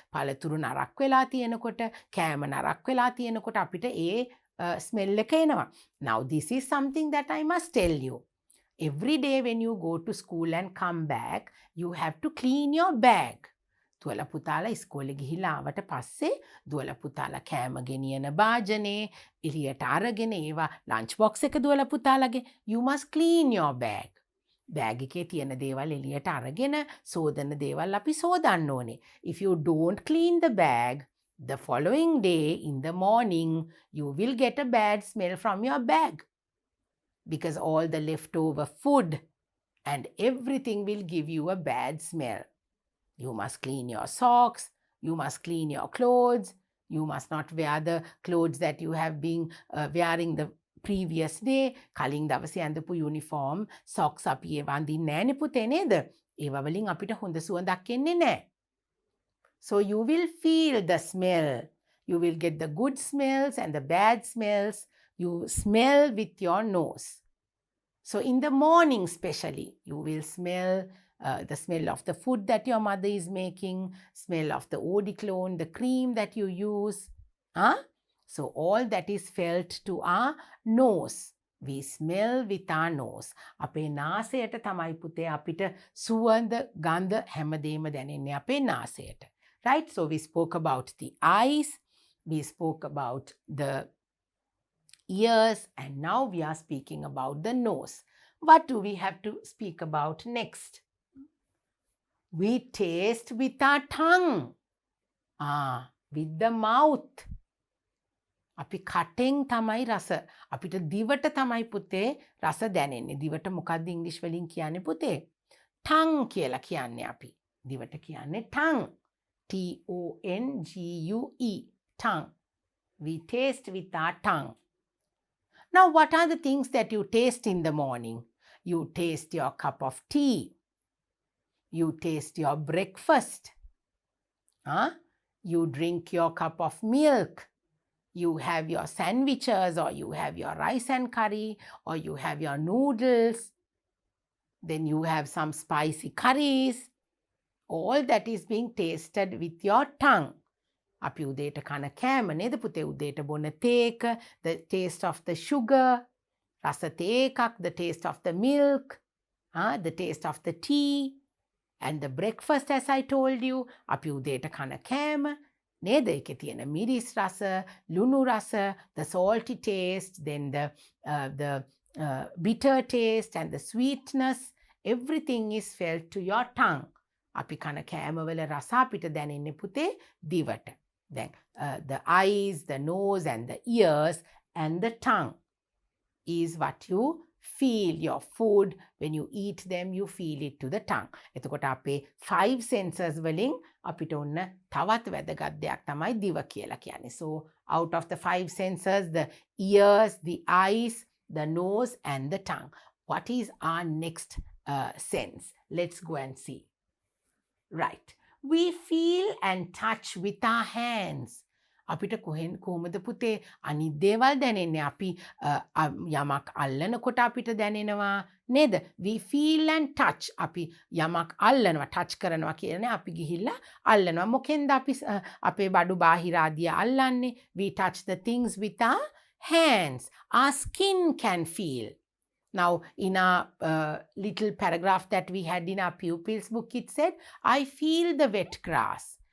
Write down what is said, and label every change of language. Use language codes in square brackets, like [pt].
[si] පළතුරු නරක් වෙලා තියෙනකොට, කෑම නරක් වෙලා තියෙනකොට අපිට ඒ smell එක එනවා. [en] Now this is something that I must tell you. Every day when you go to school and come back, you have to clean your bag. [si] දුවලා පුතාලා ඉස්කෝලේ ගිහිල්ලා ආවට පස්සේ දුවලා පුතාලා කෑම ගෙනියන භාජනේ එළියට අරගෙන ඒවා ලන්ච් බොක්ස් එක දුවලා පුතාලගේ [en] you must clean your bag. [si] Bag එකේ තියෙන දේවල් එළියට අරගෙන සෝදන දේවල් අපි සෝදන්න ඕනේ. [en] If you don't clean the bag, the following day in the morning, you will get a bad smell from your bag. Because all the leftover food and everything will give you a bad smell. You must clean your socks, you must clean your clothes, you must not wear the clothes that you have been wearing the previous day. [si] කලින් දවසේ ඇඳපු uniform socks අපි ඒවා අඳින්නේ නැහැනේ පුතේ නේද? ඒවා වලින් අපිට හොඳ සුවඳක් එන්නේ නැහැ. [en] So you will feel the smell. You will get the good smells and the bad smells. You smell with your nose. So in the morning especially, you will smell the smell of the food that your mother is making, smell of the eau de cologne, the cream that you use. So all that is felt to our nose. We smell with our nose. [si] අපේ නාසයට තමයි පුතේ අපිට සුවඳ ගඳ හැමදේම දැනෙන්නේ අපේ නාසයට. [en] Right? So we spoke about the eyes, we spoke about the ears, and now we are speaking about the nose. What do we have to speak about next? We taste with our tongue. With the mouth. [si] අපි කටෙන් තමයි රස. අපිට දිවට තමයි පුතේ රස දැනෙන්නේ. දිවට මොකක්ද ඉංග්‍රීසි වලින් කියන්නේ පුතේ? tongue කියලා කියන්නේ අපි. දිවට කියන්නේ tongue. [en] T-O-N-G-U-E. Tongue. We taste with our tongue. Now, what are the things that you taste in the morning? You taste your cup of tea. You taste your breakfast. You drink your cup of milk. You have your sandwiches, or you have your rice and curry, or you have your noodles. Then you have some spicy curries. All that is being tasted with your tongue. [si] අපි උදේට කන කෑම නේද පුතේ? උදේට බොන තේ එක, [en] the taste of the sugar, [si] රස තේ එකක්, [en] the taste of the milk, the taste of the tea, and the breakfast, as I told you, [si] අපි උදේට කන කෑම නේද? ඒකේ තියෙන මිරිස් රස, ලුණු රස, [en] the salty taste, then the bitter taste and the sweetness, everything is felt to your tongue. [si] අපි කන කෑමවල රස අපිට දැනෙන්නේ පුතේ දිවට. [en] Then the eyes, the nose and the ears and the tongue is what you feel your food. When you eat them, you feel it to the tongue. [si] එතකොට අපේ 5 senses වලින් අපිට ඔන්න තවත් වැදගත් දෙයක් තමයි දිව කියලා කියන්නේ. [en] So out of the 5 senses, the ears, the eyes, the nose and the tongue. What is our next sense? Let's go and see. Right. We feel and touch with our hands. [si] අපිට කොහොමද පුතේ අනිත් දේවල් දැනෙන්නේ? අපි යමක් අල්ලනකොට අපිට දැනෙනවා නේද? [en] We feel and touch. [si] අපි යමක් අල්ලනවා, touch කරනවා කියන්නේ අපි ගිහිල්ලා අල්ලනවා. මොකෙන්ද අපි අපේ බඩු බාහිර ආදිය අල්ලන්නේ? [en] We touch the things with our hands. Our skin can feel. Now, in our little paragraph that we had in our pupils book, it said, I feel the wet grass.